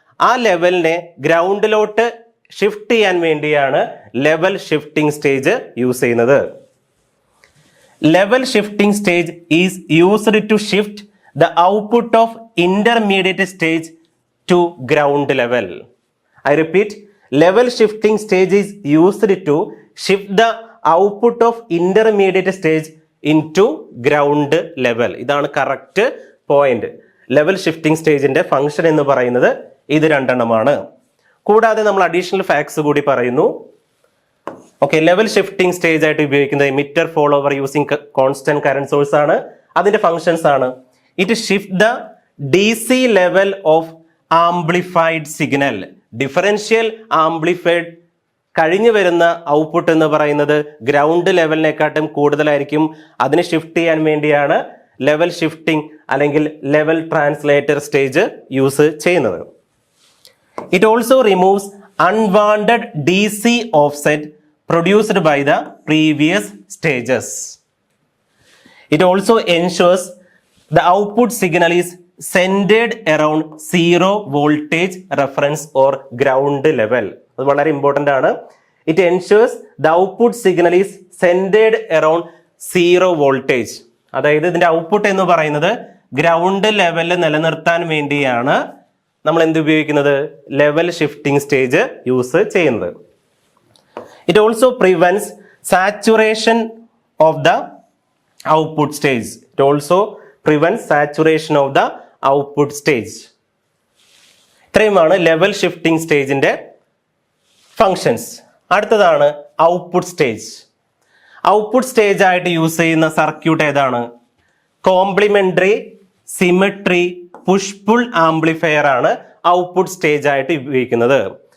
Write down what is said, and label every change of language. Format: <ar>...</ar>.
<ml>ആ ലെവലിനെ ഗ്രൗണ്ടിലോട്ട് ഷിഫ്റ്റ് ചെയ്യാൻ വേണ്ടിയാണ് ലെവൽ ഷിഫ്റ്റിംഗ് സ്റ്റേജ് യൂസ് ചെയ്യുന്നത്.</ml> <en>Level shifting stage is used to shift the output of intermediate stage to ground level. I repeat, level shifting stage is used to shift the output of intermediate stage into ground level.</en> <ml>ഇതാണ് correct point. Level shifting സ്റ്റേജിന്റെ function എന്ന് പറയുന്നത് ഇത് രണ്ടെണ്ണമാണ്. കൂടാതെ നമ്മൾ additional facts കൂടി പറയുന്നു. Okay, level shifting stage ആയിട്ട് ഉപയോഗിക്കുന്നത്</ml> <en>emitter follower using constant current source</en> <ml>ആണ്. അതിന്റെ ഫംഗ്ഷൻസ് ആണ്:</ml> <en>It shift the DC level of amplified signal.</en> <ml>Differential amplified കഴിഞ്ഞു വരുന്ന ഔട്ട്പുട്ട് എന്ന് പറയുന്നത് ഗ്രൗണ്ട് ലെവലിനെക്കാട്ടും കൂടുതലായിരിക്കും. അതിനെ ഷിഫ്റ്റ് ചെയ്യാൻ വേണ്ടിയാണ് ലെവൽ ഷിഫ്റ്റിംഗ് അല്ലെങ്കിൽ ലെവൽ ട്രാൻസ്ലേറ്റർ സ്റ്റേജ് യൂസ് ചെയ്യുന്നത്.</ml> <en>It also removes unwanted DC offset produced by the previous stages. It also ensures the output signal is centered around zero voltage reference or ground level.</en> <ml>അത് വളരെ important ആണ്.</ml> <en>It ensures the output signal is centered around zero voltage.</en> <ml>അതായത് ഇതിന്റെ output എന്ന് പറയുന്നത് ground ലെവലിൽ നിലനിർത്താൻ വേണ്ടിയാണ് നമ്മൾ എന്ത് ഉപയോഗിക്കുന്നത്, ലെവൽ ഷിഫ്റ്റിംഗ് സ്റ്റേജ് യൂസ് ചെയ്യുന്നത്.</ml> <en>It also prevents saturation of the output stage. It also prevents saturation of the output stage.</en> <ml>ഇത്രയുമാണ് ലെവൽ ഷിഫ്റ്റിംഗ് സ്റ്റേജിന്റെ ഫങ്ഷൻസ്. അടുത്തതാണ് ഔട്ട്പുട്ട് സ്റ്റേജ്. ഔട്ട്പുട്ട് സ്റ്റേജ് ആയിട്ട് യൂസ് ചെയ്യുന്ന സർക്യൂട്ട് ഏതാണ്? Complementary symmetry push pull amplifier ആണ് output stage ആയിട്ട് ഉപയോഗിക്കുന്നത്.</ml>